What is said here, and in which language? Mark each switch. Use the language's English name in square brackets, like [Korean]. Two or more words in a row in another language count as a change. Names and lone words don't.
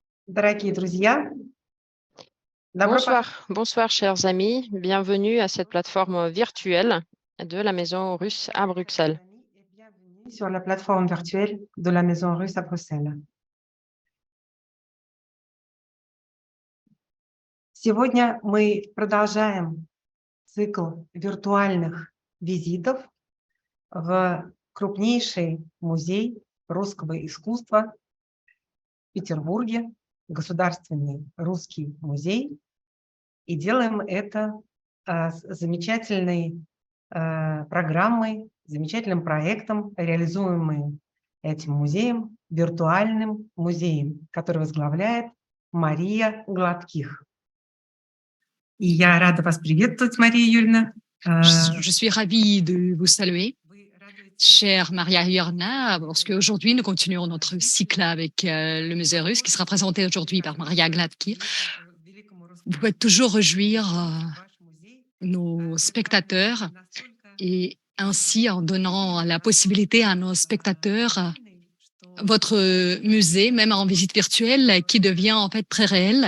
[Russian] Дорогие друзья, добро [French] Bonsoir, bonsoir chers amis, bienvenue à cette plateforme virtuelle de la Maison russe à Bruxelles. et bienvenue sur la plateforme virtuelle de la Maison Russe à Bruxelles. [Russian] Сегодня мы продолжаем цикл виртуальных визитов в крупнейший музей русского искусства в Петербурге, Государственный русский музей. И делаем это с замечательной программой, замечательным проектом, реализуемым этим музеем, виртуальным музеем, который возглавляет Мария Гладких. И я рада вас приветствовать, Мария Юрьевна. [French] Je suis ravie de vous saluer, chère Maria Yurna, parce qu'aujourd'hui, nous continuons notre cycle avec le musée russe qui sera présenté aujourd'hui par Maria Gladkir. Vous pouvez toujours réjouir nos spectateurs et ainsi en donnant la possibilité à nos spectateurs votre musée, même en visite virtuelle, qui devient en fait très réel.